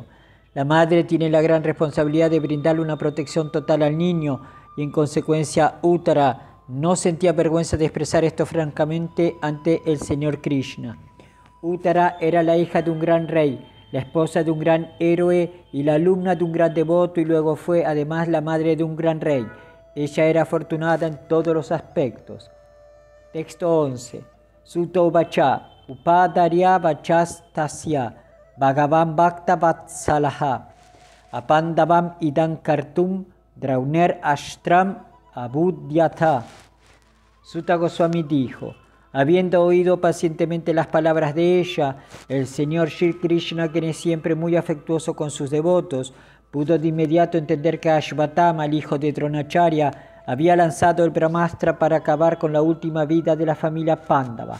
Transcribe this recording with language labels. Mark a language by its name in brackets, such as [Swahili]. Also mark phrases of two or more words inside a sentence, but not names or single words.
[Spanish] La madre tiene la gran responsabilidad de brindarle una protección total al niño y en consecuencia Uttara no sentía vergüenza de expresar esto francamente ante el Señor Krishna. Uttara era la hija de un gran rey, la esposa de un gran héroe y la alumna de un gran devoto, y luego fue además la madre de un gran rey. Ella era afortunada en todos los aspectos. Texto 11. [Sanskrit] Suto Vacha, Upadarya Vachastasya, Bhagavan Bhakta Vatsalaha, Apandavam Idam Kartum, Drauner Ashtram Abudyatha. [Spanish] Sutta Goswami dijo: habiendo oído pacientemente las palabras de ella, el Señor Shri Krishna, quien es siempre muy afectuoso con sus devotos, pudo de inmediato entender que Ashvatthama, el hijo de Dronacharya, había lanzado el Brahmastra para acabar con la última vida de la familia Pándava.